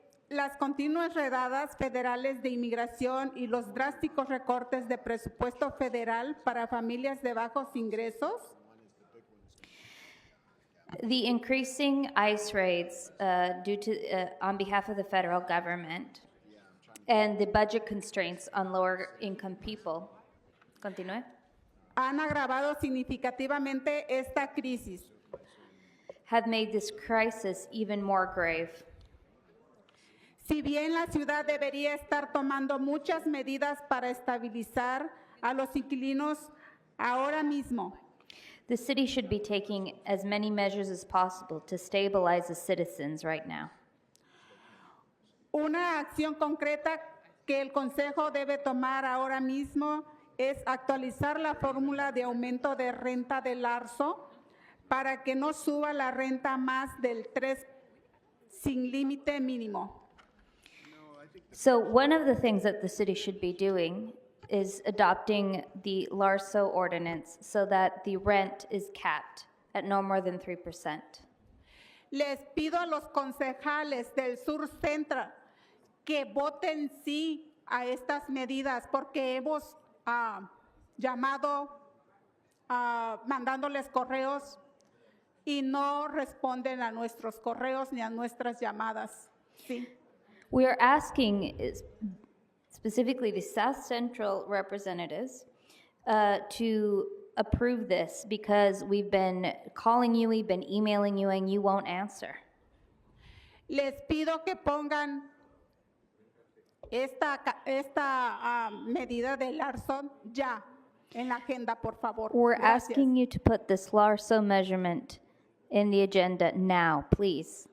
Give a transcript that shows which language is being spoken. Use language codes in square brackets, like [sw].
[es] Las continuas redadas federales de inmigración y los drásticos recortes de presupuesto federal para familias de bajos ingresos [en] The increasing ICE raids due to on behalf of the federal government and the budget constraints on lower income people. [es] Continúe. han agravado significativamente esta crisis. [en] Have made this crisis even more grave. [es] Si bien la ciudad debería estar tomando muchas medidas para estabilizar a los inquilinos ahora mismo, [en] The city should be taking as many measures as possible to stabilize the citizens right now. [es] una acción concreta que el Consejo debe tomar ahora mismo es actualizar la fórmula de aumento de renta del ARSO para que no suba la renta más del 3 sin límite mínimo. [en] So one of the things that the city should be doing is adopting the LARSO ordinance so that the rent is capped at no more than 3%. [es] Les pido a los concejales del Sur Central que voten sí a estas medidas porque hemos llamado mandándoles correos y no responden a nuestros correos ni a nuestras llamadas. Sí. [en] We are asking specifically the South Central representatives to approve this because we've been calling you, we've been emailing you, and you won't answer. [es] Les pido que pongan esta medida del ARSO ya en la agenda, por favor. [en] We're [es] Gracias. [en] asking you to put this LARSO measurement in the agenda now, please.